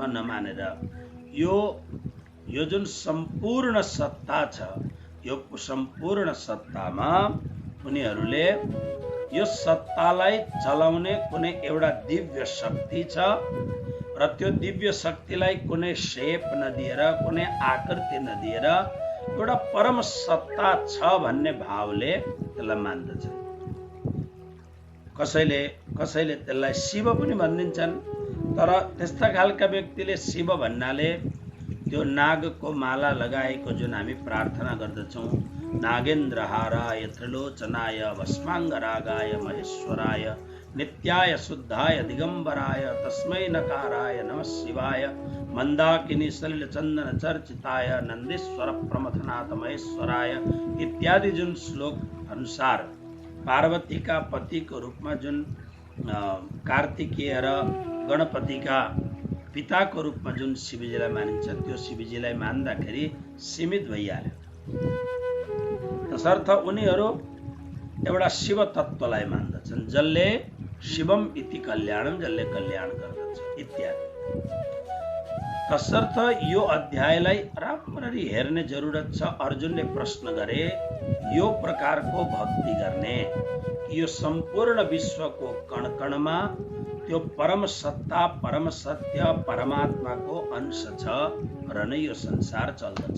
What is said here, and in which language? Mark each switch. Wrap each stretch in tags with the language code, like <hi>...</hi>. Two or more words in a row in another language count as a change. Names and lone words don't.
<ne>नमानेर यो जुन सम्पूर्ण सत्ता छ, यो सम्पूर्ण सत्तामा उनीहरूले यो सत्तालाई चलाउने कुनै एउटा दिव्य शक्ति छ र त्यो दिव्य शक्तिलाई कुनै शेप नदिएर कुनै आकृति नदिएर एउटा परम सत्ता छ भन्ने भावले त्यसलाई मान्दछन्। कसैले त्यसलाई शिव पनि भनिदिन्छन्। तर त्यस्ता खालका व्यक्तिले शिव भन्नाले त्यो नागको माला लगाएको जुन हामी प्रार्थना गर्दछौँ,</ne> <sa>नागेन्द्रहाराय त्रिलोचनाय भस्माङ्गरागाय महेश्वराय नित्याय शुद्धाय दिगंबराय तस्मै नकाराय नमः शिवाय मंदाकिनी सलिल चंदन चर्चिताय नंदीश्वर प्रमथनाथ महेश्वराय</sa> <ne>इत्यादि जुन श्लोक अनुसार</ne> <hi>पार्वती का पति को रूप में</hi> <ne>जुन कार्तिकेय र</ne> <hi>गणपति का पिता को रूप में</hi> <ne>जुन शिवजीलाई मानिन्छ त्यो शिवजीलाई मान्दाखेरि सीमित भइहाल्यो। तसर्थ उनीहरू एउटा शिव तत्त्वलाई मान्दछन्, जसले</ne> <sa>शिवम इति कल्याणम,</sa> <ne>जसले कल्याण गर्दछ इत्यादि। तसर्थ यो अध्यायलाई राम्ररी हेर्ने जरुरत छ। अर्जुनले प्रश्न गरे यो प्रकारको भक्ति गर्ने, यो सम्पूर्ण विश्वको कणकणमा त्यो परम सत्ता परम सत्य परमात्माको अंश छ र नै यो संसार चल्दछ।</ne>